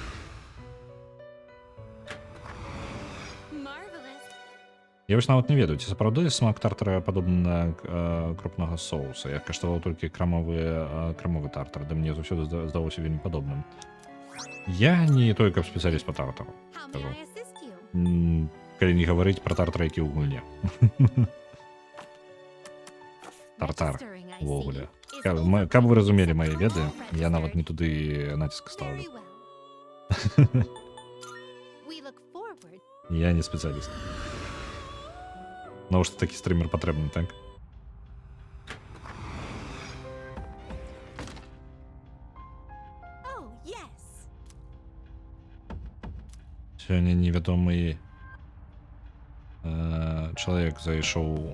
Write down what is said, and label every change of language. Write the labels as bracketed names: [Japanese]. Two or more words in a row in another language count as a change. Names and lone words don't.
[English] Marvelous. [Belarusian] Я вось нават не ведаю, ці сапраўды смак тартара падобны на крупнага соуса. Я каштаваў толькі крамовы тартар, да мне заўсёды здалося вельмі падобным. Я не той, каб спецыяліст па тартару. [English] How may [Belarusian] Скажу. [English] I assist you? [Belarusian] Калі не гаварыць пра тартар, які ў гульне. Тартар [English] Registering, I see. [Belarusian] увогуле. Is Каб вы разумелі мае веды, я нават не туды націск Very ставлю. [English] well. We look forward. [Belarusian] Я не спецыяліст. Навошта такі стрімер патрэбны, так? [English] Oh, yes. [Belarusian] Сёння невядомы чалавек зайшоў.